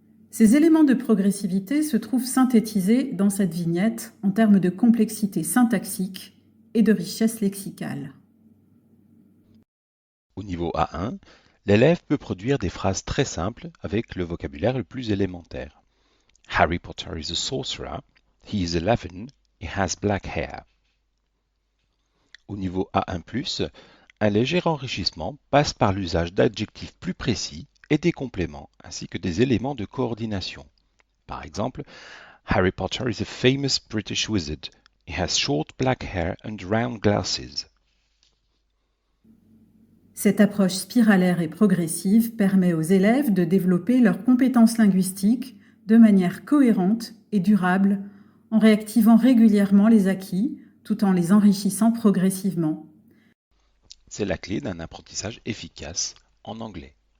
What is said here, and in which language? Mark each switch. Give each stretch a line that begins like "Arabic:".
French: Ces éléments de progressivité se trouvent synthétisés dans cette vignette en termes de complexité syntaxique et de richesse lexicale. Au niveau A1, l'élève peut produire des phrases très simples avec le vocabulaire le plus élémentaire.
English: Harry Potter is a sorcerer, he is 11, he has black hair.
French: Au niveau A1+, un léger enrichissement passe par l'usage d'adjectifs plus précis et des compléments, ainsi que des éléments de coordination. Par exemple,
English: Harry Potter is a famous British wizard. He has short black hair and round glasses.
French: Cette approche spiralaire et progressive permet aux élèves de développer leurs compétences linguistiques de manière cohérente et durable en réactivant régulièrement les acquis tout en les enrichissant progressivement. C'est la clé d'un apprentissage efficace en anglais.